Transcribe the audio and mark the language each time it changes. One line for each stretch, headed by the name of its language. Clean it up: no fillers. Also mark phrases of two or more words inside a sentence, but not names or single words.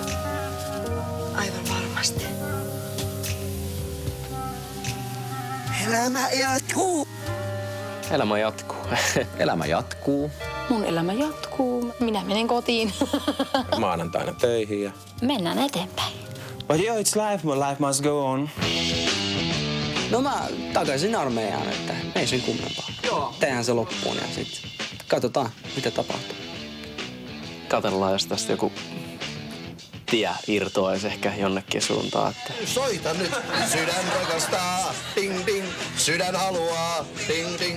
Finnish: Aivan varmasti. Elämä jatkuu. Elämä jatkuu. Elämä jatkuu. Mun elämä jatkuu. Minä menen kotiin. Maanantaina töihin ja... Mennään eteenpäin.
English: But yeah, it's life, but life must go on.
Finnish: No mä takaisin armeijaan, että ei sen kummempaa. Joo. Tehdään se loppuun ja sit katsotaan, mitä tapahtuu. Katellaan, jos tästä joku tie irtoaisi ehkä jonnekin suuntaan. Että... Soita nyt, sydän rakastaa, ding ding, sydän haluaa, ding ding.